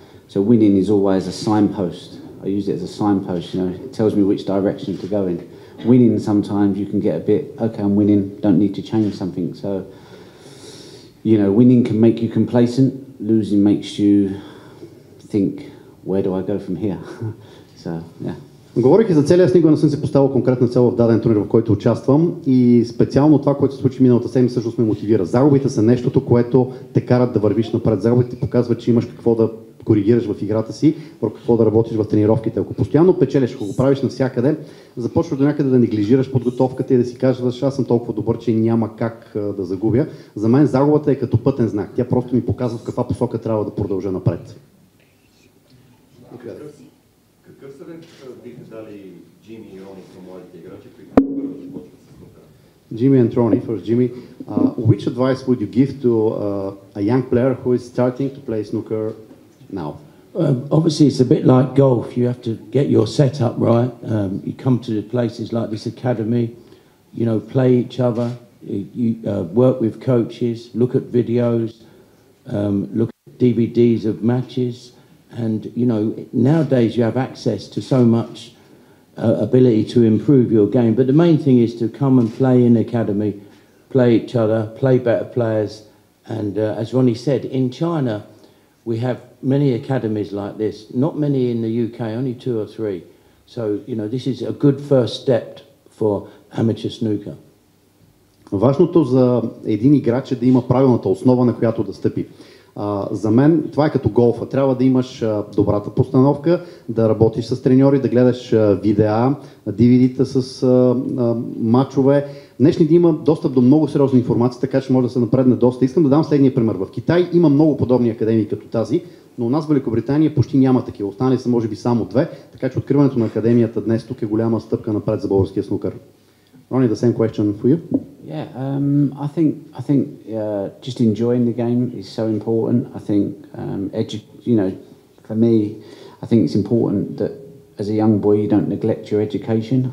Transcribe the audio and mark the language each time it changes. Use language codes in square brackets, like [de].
[en] So winning is always a signpost. I use it as a signpost, you know, it tells me which direction to go in. Winning, sometimes you can get a bit, okay, I'm winning, don't need to change something. So, you know, winning can make you complacent, losing makes you think, where do I go from here? So, yeah. [bg] Говорейки за целия, аз никога не съм си поставил конкретна цел в даден турнир, в който участвам, и специално това, което се случи миналата седмица, всъщност ме мотивира. Загубите са нещото, което те карат да вървиш напред. Загубите ти показват, че имаш какво да коригираш в играта си, върху какво да работиш в тренировките. Ако постоянно печелиш, ако го правиш навсякъде, започваш до някъде да неглижираш подготовката и да си кажеш, аз съм толкова добър, че няма как да загубя. За мен загубата е като пътен знак. Тя просто ми показва в каква посока трябва да продължа напред. Какъв съвет биха дали Джими и Рони към младите играчи, които първо започват с снукъра? [en] Jimmy and Ronnie, first Jimmy, which advice would you give to a young player who is starting to play snooker now? Obviously, it's a bit like golf. You have to get your setup right. You come to places like this academy, you know, play each other, you work with coaches, look at videos, look at DVDs of matches. And, you know, nowadays you have access to so much ability to improve your game. But the main thing is to come and play in the academy, play each other, play better players. And as Ronnie said, in China, we have many academies like this. Not many in the UK, only 2 or 3. So, you know, this is a good first step for amateur snooker. [bg] Важното за един играч е да има правилната основа, на която да стъпи. За мен това е като голфа. Трябва да имаш добрата постановка, да работиш с треньори, да гледаш видеа, DVD-та с мачове. Днешни дни има достъп до много сериозна информация, така че може да се напредне доста. Искам да дам следния пример. В Китай има много подобни академии като тази, но у нас в Великобритания почти няма такива. Останали са може би само 2, така че откриването на академията днес тук е голяма стъпка напред за българския снукър. [en] Ronnie, the same question for you. Yeah, I think just enjoying the game is so important. I think for me, I think it's important that as a young boy you don't neglect your education.